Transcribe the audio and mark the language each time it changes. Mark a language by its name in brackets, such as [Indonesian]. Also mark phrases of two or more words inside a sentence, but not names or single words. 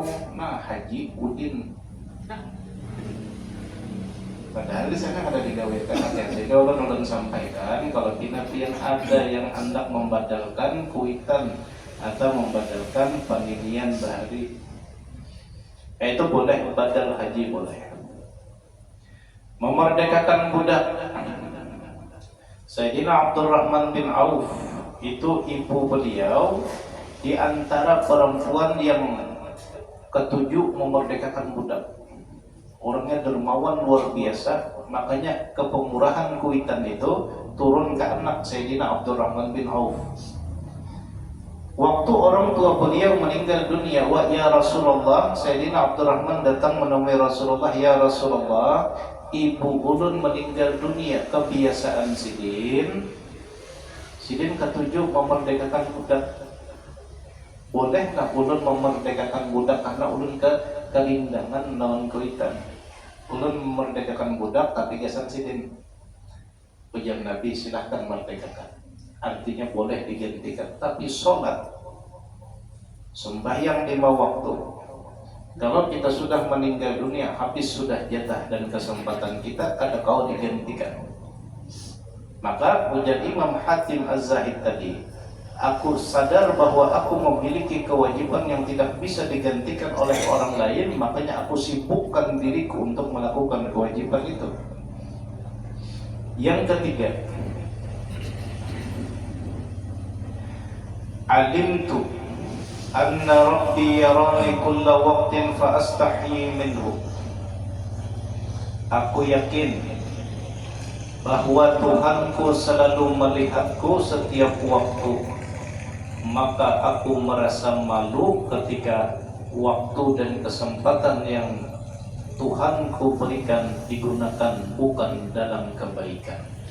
[Indonesian] Nah, Haji Udin. Padahal di sana ada digawekan. [Banjar] Jadi ulun sampaikan kalau pinapian ada yang hendak membadalkan kuitan atau membadalkan paninian bahari, itu boleh, badal haji boleh. [Indonesian] Memerdekakan budak. Sayyidina Abdurrahman bin Auf itu ibu beliau di antara perempuan yang ketujuh memerdekakan budak. Orangnya dermawan luar biasa, makanya kepemurahan Kuitan itu turun ke anak Sayyidina Abdurrahman bin Auf. [Banjar] Waktu orang tua beliau meninggal dunia, [Arabic] wa ya Rasulullah, [Banjar] Sayyidina Abdurrahman datang menemui Rasulullah, [Arabic] ya Rasulullah, [Banjar] ibu ulun meninggal dunia, kebiasaan Sidin ketujuh memerdekakan budak. Bolehkah ulun memerdekakan budak karena ulun kelindangan naon Kuitan. Ulun memerdekakan budak tapi gesan Sidin. [Indonesian] Ujar Nabi, silahkan merdekakan. [Banjar] Artinya boleh digantikan. Tapi sholat, sembahyang 5 waktu, kalau kita sudah meninggal dunia, habis sudah jatah dan kesempatan kita, kada kau digantikan. [Indonesian] Maka ujar Imam Hatim Az-Zahid tadi, aku sadar bahwa aku memiliki kewajiban yang tidak bisa digantikan oleh orang lain, makanya aku sibukkan diriku untuk melakukan kewajiban itu. Yang ketiga, [Arabic] alimtu anna rabbi yarani kulla waqtin fa astahyi minhu. [Indonesian] Aku yakin bahwa Tuhanku selalu melihatku setiap waktu, maka aku merasa malu ketika waktu dan kesempatan yang Tuhanku berikan digunakan bukan dalam kebaikan.